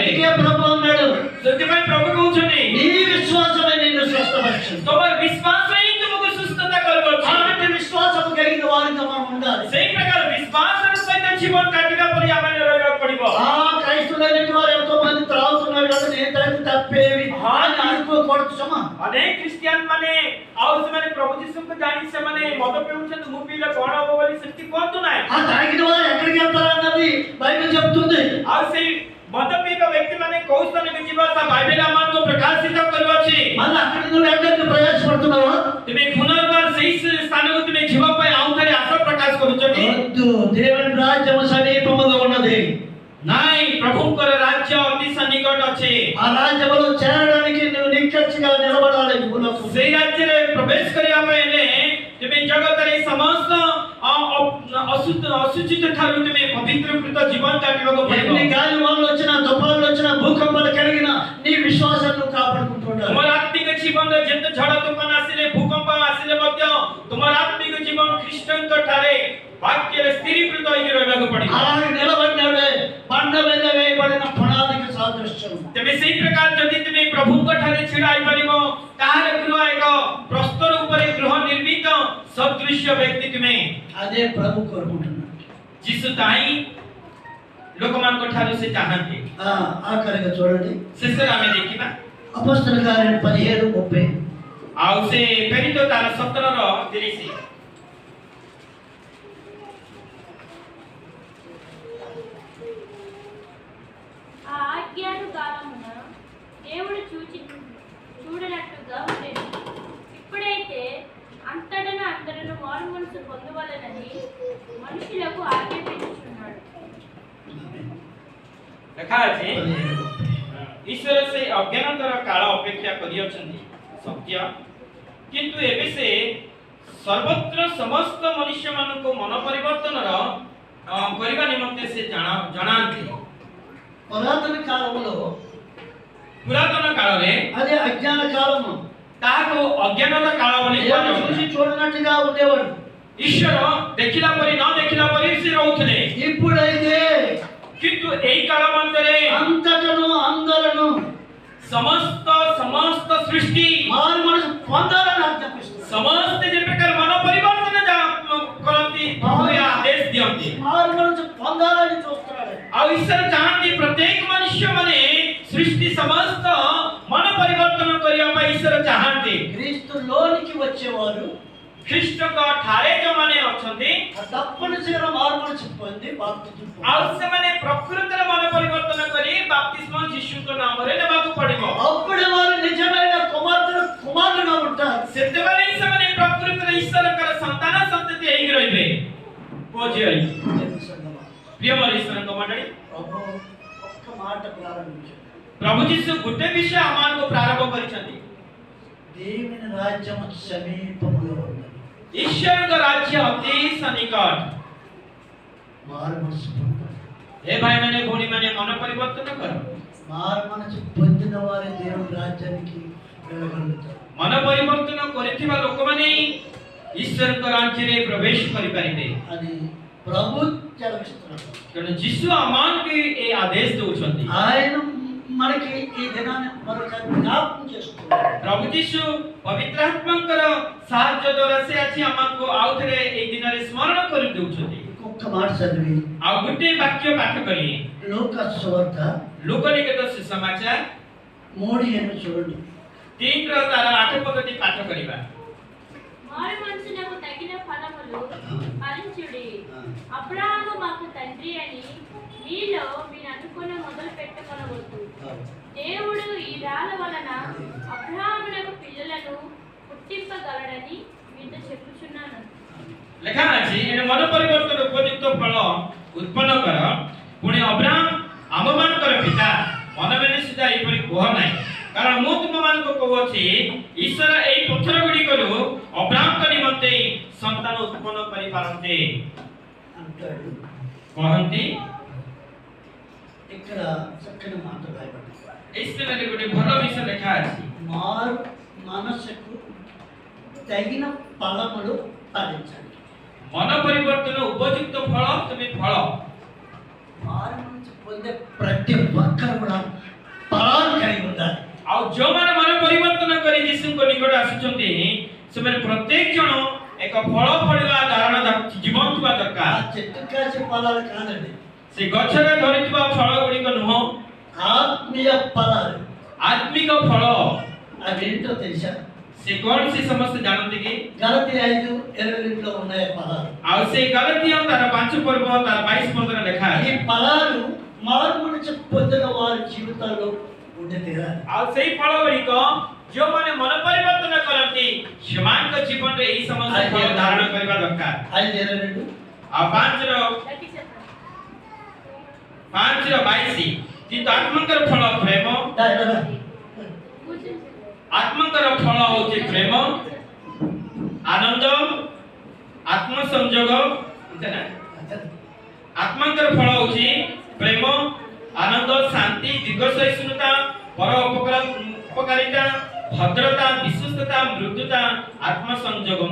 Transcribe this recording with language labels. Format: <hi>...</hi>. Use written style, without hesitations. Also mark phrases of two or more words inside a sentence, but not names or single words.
<te>అందుకే ప్రభు అన్నాడు,</te> <or>ସେଥିପାଇଁ ପ୍ରଭୁ କହୁଛନ୍ତି</or> <te>నీ విశ్వాసమే నిన్ను స్వస్థపరుస్తుంది।</te> <or>ତୁମର ବିଶ୍ୱାସ ହିଁ ତୁମକୁ ସୁସ୍ଥତା କରୁଅଛି।</or> <te>అలాంటి విశ్వాసం కలిగిన వారిగా మనం ఉండాలి।</te> <or>ସେଇ ପ୍ରକାର ବିଶ୍ୱାସର ସହିତ ଜୀବନ କାଟିବା ପରି ଆମେ ରହିବାକୁ ପଡ଼ିବ।</or> <te>క్రైస్తవులైన వారు ఎంతో మంది త్రాగుతున్నారు కదా, నేను తాగి తప్పేవి అని అనుకోకూడదు సుమా।</te> <or>ଅନେକ ଖ୍ରୀଷ୍ଟିଆନ ମାନେ ଆଉ ସେମାନେ ପ୍ରଭୁ ଯୀଶୁଙ୍କୁ ଜାଣି ସେମାନେ ମଦ ପିଉଛନ୍ତି, ମୁଁ ପିଇଲେ କଣ ହବ ବୋଲି ସେମିତି କୁହନ୍ତୁ ନାହିଁ।</or> <te>ఆ తాగిన వారు ఎక్కడికి వెళ్తారు అన్నది బైబిల్ చెప్తుంది।</te> <or>ଆଉ ସେଇ ମଦ ପିଇବା ବ୍ୟକ୍ତିମାନେ କୋଉ ସ୍ଥାନକୁ ଯିବ ତା ବାଇବେଲ ଆମକୁ ପ୍ରକାଶିତ କରୁଅଛି।</or> <te>మళ్ళీ అక్కడ నువ్వు వెళ్ళడానికి ప్రయాసపడుతున్నావా?</te> <or>ତୁମେ ପୁନର୍ବାର ସେହି ସ୍ଥାନକୁ ତୁମେ ଯିବା ପାଇଁ ଆଉ ଥରେ ଆଶା ପ୍ରକାଶ କରୁଛ କି?</or> <te>వద్దు, దేవుని రాజ్యము సమీపముగా ఉన్నది.</te> <or>ନାଇଁ, ପ୍ରଭୁଙ୍କର ରାଜ୍ୟ ଅତି ସନ୍ନିକଟ ଅଛି।</or> <te>ఆ రాజ్యములో చేరడానికి నువ్వు నిక్కచ్చిగా నిలబడాలి భూలోకం.</te> <or>ସେହି ରାଜ୍ୟରେ ପ୍ରବେଶ କରିବା ପାଇଁ ହେଲେ ତୁମେ ଜଗତରେ ସମସ୍ତ ଅଶୁଚିତ ଠାରୁ ତୁମେ ପବିତ୍ରକୃତ ଜୀବନ କାଟିବାକୁ ପଡ଼ିବ।</or> <te>ఎన్ని గాలి వానలు వచ్చినా, తుఫాన్లు వచ్చినా, భూకంపాలు కలిగినా నీ విశ్వాసాన్ని నువ్వు కాపాడుకుంటుండాలి.</te> <or>ତୁମର ଆତ୍ମିକ ଜୀବନରେ ଯେତେ ଝଡ଼ ତୋଫାନ ଆସିଲେ, ଭୂକମ୍ପ ଆସିଲେ ମଧ୍ୟ ତୁମର ଆତ୍ମିକ ଜୀବନ ଖ୍ରୀଷ୍ଟଙ୍କ ଠାରେ వాక్ୟରେ ସ୍ଥିରୀକୃତ ହୋଇକି ରହିବାକୁ ପଡ଼ିବ।</or> <te>అలాగే నిలబడినవే బండ మీద వేయబడిన పునాదికి సాదృశ్యం.</te> <or>ତେବେ ସେହି ପ୍ରକାର ଯଦି ତୁମେ ପ୍ରଭୁଙ୍କ ଠାରେ ଛିଡ଼ା ହୋଇପାରିବ, ତାହେଲେ ଗୃହ ଏକ ପ୍ରସ୍ତର ଉପରେ ଗୃହ ନିର୍ମିତ ସଦୃଶ୍ୟ ବ୍ୟକ୍ତି ତୁମେ।</or> <te>అదే ప్రభు కోరుకుంటున్నాడు.</te> <or>ଯୀଶୁ ତାହିଁ ଲୋକମାନଙ୍କ ଠାରୁ ସେ ଚାହାନ୍ତି।</or> <te>ఆఖరిగా చూడండి,</te> <or>ଶେଷରେ ଆମେ ଦେଖିବା</or> <te>అపొస్తల కార్యం 17:30.</te> <or>ଆଉ ସେ ପ୍ରେରିତ ତାର 17:30।</or> <te>ఆ ఆజ్ఞాను కాలమున దేవుడు చూడనట్టుగా ఉండేది. ఇప్పుడైతే అంతటను అందరూ మారు మనసు పొందవలనని మనుషులకు ఆజ్ఞాపించుచున్నాడు.</te> <or>ଲେଖା ଅଛି, ଈଶ୍ୱର ସେ ଅଜ୍ଞାନତାର କାଳ ଅପେକ୍ଷା କରିଅଛନ୍ତି ସତ୍ୟ, କିନ୍ତୁ ଏବେ ସେ ସର୍ବତ୍ର ସମସ୍ତ ମନୁଷ୍ୟମାନଙ୍କୁ ମନ ପରିବର୍ତ୍ତନର କରିବା ନିମନ୍ତେ ସେ ଜଣାନ୍ତି।</or> <te>పురాతన కాలంలో</te> <or>ପୁରାତନ କାଳରେ</or> <te>అదే అజ్ఞాన కాలము.</te> <or>ତାହାକୁ ଅଜ୍ଞାନର କାଳ ବୋଲି</or> <te>దేవుడు చూసి</te> <or>କୁହାଯାଉଥିଲା।</or> <te>చూడనట్టుగా ఉండేవాడు.</te> <or>ଈଶ୍ୱର ଦେଖିଲା ପରି ନ ଦେଖିଲା ପରି ସେ ରହୁଥିଲେ,</or> <te>ఇప్పుడైతే</te> <or>କିନ୍ତୁ ଏହି କାଳ ମଧ୍ୟରେ</or> <te>అంతటను అందరను</te> <or>ସମସ୍ତ ସୃଷ୍ଟି</or> <te>మారు మనసు పొందాలని ఆజ్ఞాపిస్తున్నాడు.</te> <or>ସମସ୍ତେ ଯେ ପ୍ରକାର ମନ ପରିବର୍ତ୍ତନ କରନ୍ତି, ପ୍ରଭୁ ଏ ଆଦେଶ ଦିଅନ୍ତି।</or> <te>మారు మనసు పొందాలని చూస్తున్నాడు.</te> <or>ଆଉ ଈଶ୍ୱର ଚାହାନ୍ତି ପ୍ରତ୍ୟେକ ମନୁଷ୍ୟ ମାନେ ସୃଷ୍ଟି ସମସ୍ତ ମନ ପରିବର୍ତ୍ତନ କରିବା ପାଇଁ ଈଶ୍ୱର ଚାହାନ୍ତି।</or> <te>క్రీస్తులోనికి వచ్చేవారు</te> <or>ଖ୍ରୀଷ୍ଟଙ୍କ ଠାରେ ଯେଉଁମାନେ ଅଛନ୍ତି</or> <te>తప్పనిసరిగా మారు మనసు పొంది బాప్తిజం</te> <or>ଆଉ ସେମାନେ ପ୍ରକୃତରେ ମନ ପରିବର୍ତ୍ତନ କରି ବାପ୍ତିସ୍ମ ଯୀଶୁଙ୍କ ନାମରେ ନେବାକୁ ପଡ଼ିବ।</or> <te>అప్పుడే వారు నిజమైన కుమారులుగా ఉంటారు.</te> <or>ସେତେବେଳେ ହିଁ ସେମାନେ ପ୍ରକୃତରେ ଈଶ୍ୱରଙ୍କର ସନ୍ତାନ ସନ୍ତତି ହେଇକି ରହିବେ। ପୁଅ ଝିଅ ହେଇକି। ପ୍ରିୟ ମୋର ଈଶ୍ୱରଙ୍କ ମଣ୍ଡଳୀ,</or> <te>ప్రభు ఒక్క మాట ప్రారంభించాడు.</te> <or>ପ୍ରଭୁ ଯୀଶୁ ଗୋଟେ ବିଷୟ ଆମମାନଙ୍କୁ ପ୍ରାରମ୍ଭ କରିଛନ୍ତି,</or> <te>దేవుని రాజ్యం సమీపములో ఉన్నది.</te> <or>ଈଶ୍ୱରଙ୍କ ରାଜ୍ୟ ଅତି ସନ୍ନିକଟ।</or> <te>మారు మనసు పొందాలి.</te> <or>ଏ ଭାଇମାନେ ଭଉଣୀମାନେ ମନ ପରିବର୍ତ୍ତନ କର।</or> <te>మారు మనసు పొందిన వారి దేవుని రాజ్యానికి వెళ్ళగలుగుతారు.</te> <or>ମନ ପରିବର୍ତ୍ତନ କରିଥିବା ଲୋକମାନେ ଈଶ୍ୱରଙ୍କ ରାଜ୍ୟରେ ପ୍ରବେଶ କରିପାରିବେ।</or> <te>అని ప్రభు చదివిస్తున్నాడు.</te> <or>ତେଣୁ ଯୀଶୁ ଆମମାନଙ୍କୁ ଏ ଆଦେଶ ଦେଉଛନ୍ତି।</or> <te>ఆయన మనకి ఈ దినాన్ని మరొక జ్ఞాపకం చేస్తున్నాడు.</te> <or>ପ୍ରଭୁ ଯୀଶୁ ପବିତ୍ର ଆତ୍ମାଙ୍କର ସାହାଯ୍ୟ ଦ୍ୱାରା ସେ ଆଜି ଆମକୁ ଆଉ ଥରେ ଏଇ ଦିନରେ ସ୍ମରଣ କରି ଦେଉଛନ୍ତି।</or> <te>ఇంకొక మాట చదివి</te> <or>ଆଉ ଗୋଟେ ବାକ୍ୟ ପାଠ କରି</or> <te>లూకా సువార్త</te> <or>ଲୋକନିକେତ ସୁସମାଚାର</or> <te>3:8 చూడండి.</te> <or>3ର ତାର 8 ପଦଟି ପାଠ କରିବା।</or> <te>మారు మనసునకు తగిన ఫలములు ఫలించుడి. అబ్రహాము మాకు తండ్రి అని మీలో మీరు అనుకున్న మొదలు పెట్టమనవద్దు. దేవుడు ఈ రాళ్ళ వలన అబ్రహామునకు పిల్లలను పుట్టింపగలడని మీతో చెప్పుచున్నాను।</te> <or>ଲେଖା ଅଛି, ଏଣେ ମନ ପରିବର୍ତ୍ତନ ଉପଯୁକ୍ତ ଫଳ ଉତ୍ପନ୍ନ କର, ପୁଣି ଅବ୍ରାହମ ଆମମାନଙ୍କର ପିତା ମନବେନେ ସୁଦ୍ଧା ଏପରି କୁହ ନାହିଁ, କାରଣ ମୁଁ ତୁମମାନଙ୍କୁ କହୁଅଛି ଈଶ୍ୱର ଏହି ପଥର ଗୁଡ଼ିକରୁ ଅବ୍ରାହମଙ୍କ ନିମନ୍ତେ ସନ୍ତାନ ଉତ୍ପନ୍ନ କରିପାରନ୍ତି</or> <te>అంటాడు.</te> <or>କହନ୍ତି।</or> <te>ఇక్కడ చక్కని మాట రాయబడింది.</te> <or>ଏହି ସ୍ଥାନରେ ଗୋଟେ ଭଲ ବିଷୟ ଲେଖା ଅଛି,</or> <te>మారు మనసుకు తగిన ఫలములు ఫలించండి.</te> <or>ମନ ପରିବର୍ତ୍ତନ ଉପଯୁକ୍ତ ଫଳ ତୁମେ ଫଳ।</or> <te>మారు మనసు పొందే ప్రతి ఒక్కరు కూడా ఫలాలు కలిగి ఉండాలి.</te> <or>ଆଉ ଯେଉଁମାନେ ମନ ପରିବର୍ତ୍ତନ କରି ଯୀଶୁଙ୍କ ନିକଟ ଆସୁଛନ୍ତି ସେମାନେ ପ୍ରତ୍ୟେକ ଜଣ ଏକ ଫଳ ଫଳିବା ଧାରଣ ଜୀବନ ଥିବା</or> <te>ఆ</te> <or>ଦରକାର।</or> <te>చెట్టు కాసే ఫలాలు కాదండి,</te> <or>ସେ ଗଛରେ ଧରିଥିବା ଫଳ ଗୁଡ଼ିକ ନୁହଁ,</or> <te>ఆత్మీయ ఫలాలు.</te> <or>ଆତ୍ମିକ ଫଳ।</or> <te>అవేంటో తెలుసా?</te> <or>ସେ କଣ ସେ ସମସ୍ତେ ଜାଣନ୍ତି କି?</or> <te>గలతీ 5:22 ఉన్నాయి ఫలాలు.</te> <or>ଆଉ ସେ ଗଲତୀୟ ତାର 5 ପର୍ବ ତାର 22 ପଦରେ ଲେଖା</or> <te>ఈ</te> <or>ଅଛି,</or> <te>ఫలాలు మారు మనసు పొంది పొందిన వారి జీవితాల్లో ఉండి తీరాలి.</te> <or>ଆଉ ସେଇ ଫଳ ଗୁଡ଼ିକ ଯେଉଁମାନେ ମନ ପରିବର୍ତ୍ତନ କରନ୍ତି ସେମାନଙ୍କ ଜୀବନରେ ଏହି ସମସ୍ତ ଫଳ ଧାରଣ କରିବା ଦରକାର।</or> <te>5:22</te> <or>ଆଉ 5ର</or> <te>గట్టి చెప్పండి.</te> <or>22 କିନ୍ତୁ ଆତ୍ମଙ୍କର ଫଳ ପ୍ରେମ,</or> <te>కూర్చోండి.</te> <or>ଆତ୍ମଙ୍କର ଫଳ ହେଉଛି ପ୍ରେମ, ଆନନ୍ଦ, ଆତ୍ମ ସଂଯୋଗ, ବୁଝିଲେ? ଆତ୍ମଙ୍କର ଫଳ ହେଉଛି ପ୍ରେମ, ଆନନ୍ଦ, ଶାନ୍ତି, ଦୀର୍ଘ ସହିଷ୍ଣୁତା, ପର ଉପକାରିତା, ଭଦ୍ରତା, ବିଶ୍ୱସ୍ତତା, ମୃଦୁତା, ଆତ୍ମ ସଂଯୋଗମ।</or>